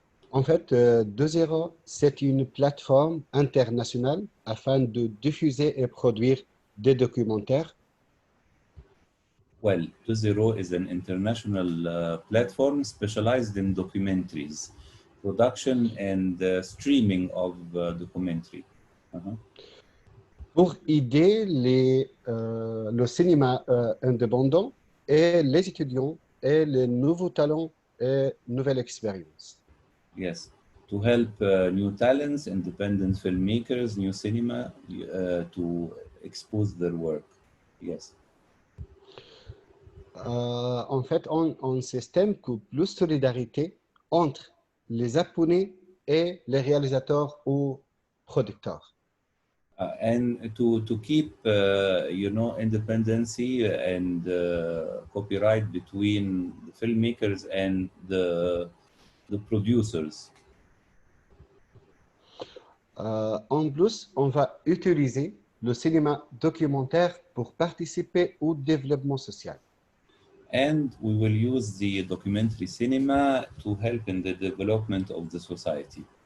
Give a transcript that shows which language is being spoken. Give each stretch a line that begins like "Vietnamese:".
French: En fait, DeZero, c'est une plateforme internationale afin de diffuser et produire des documentaires.
English: Well, DoZero is an international platform specialized in documentaries, production and streaming of documentary.
French: Pour aider le cinéma indépendant et les étudiants et les nouveaux talents et nouvelles expériences.
English: Yes, to help new talents, independent filmmakers, new cinema to expose their work. Yes.
French: En fait, on s'estime que plus solidarité entre les Japonais et les réalisateurs ou producteurs.
English: And to keep, independency and copyright between the filmmakers and the producers.
French: En plus, on va utiliser le cinéma documentaire pour participer au développement social.
English: And we will use the documentary cinema to help in the development of the society.